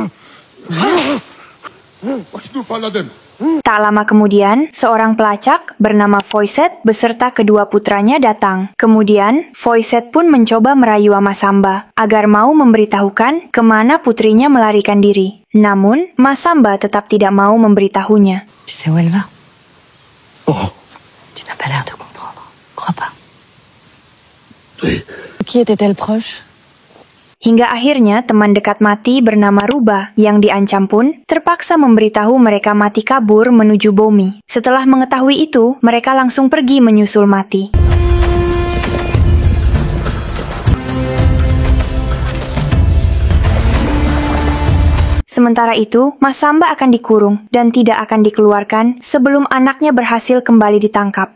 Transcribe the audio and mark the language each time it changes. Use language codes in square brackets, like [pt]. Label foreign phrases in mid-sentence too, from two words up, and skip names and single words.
[id] Tak lama kemudian, seorang pelacak bernama Foyset beserta kedua putranya datang. Kemudian, Foyset pun mencoba merayu Masamba agar mau memberitahukan kemana putrinya melarikan diri. Namun, Masamba tetap tidak mau memberitahunya. [fr] Tu sais où elle va? Tu n'as pas l'air de comprendre. Crois pas. Oui. Qui était-elle proche? [id] Hingga akhirnya teman dekat Mati bernama Ruba yang diancam pun terpaksa memberitahu mereka Mati kabur menuju Bumi. Setelah mengetahui itu, mereka langsung pergi menyusul Mati. Sementara itu, Masamba akan dikurung dan tidak akan dikeluarkan sebelum anaknya berhasil kembali ditangkap.